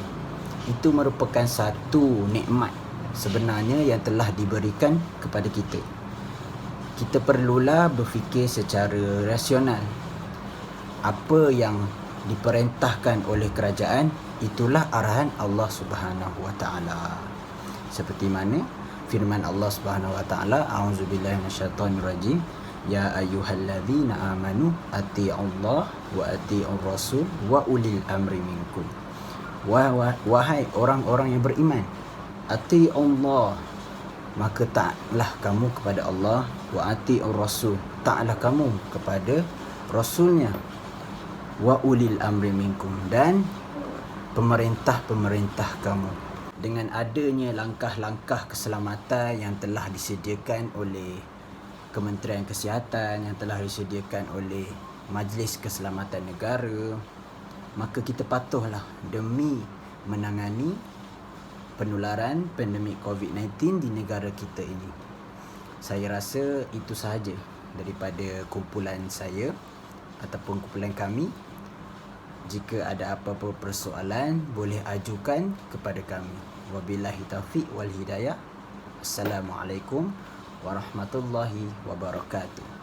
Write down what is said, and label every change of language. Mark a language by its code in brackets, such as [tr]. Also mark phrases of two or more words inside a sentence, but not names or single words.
[ms] Itu merupakan satu nikmat sebenarnya yang telah diberikan kepada kita. Kita perlulah berfikir secara rasional. Apa yang diperintahkan oleh kerajaan, itulah arahan Allah [ar] سبحانه وتعالى. [ms] Seperti mana firman Allah [ar] سبحانه وتعالى أعوذ بالله من الشيطان الرجيم يا أيها الذين آمنوا أطيعوا الله وأطيعوا الرسول وأولي الأمر منكم. [ms] Wahai orang-orang yang beriman, ati'ullah, maka taatlah kamu kepada Allah, [ar] وأطيعوا الرسول, [ms] taatlah kamu kepada rasulnya, [ar] وأولي الأمر منكم, [ms] dan pemerintah-pemerintah kamu. Dengan adanya langkah-langkah keselamatan yang telah disediakan oleh Kementerian Kesihatan, yang telah disediakan oleh Majlis Keselamatan Negara, maka kita patuhlah demi menangani penularan pandemik COVID-19 di negara kita ini. Saya rasa itu sahaja daripada kumpulan saya ataupun kumpulan kami. Jika ada apa-apa persoalan, boleh ajukan kepada kami. [ar] وبالله التوفيق والهداية. السلام عليكم ورحمة الله وبركاته.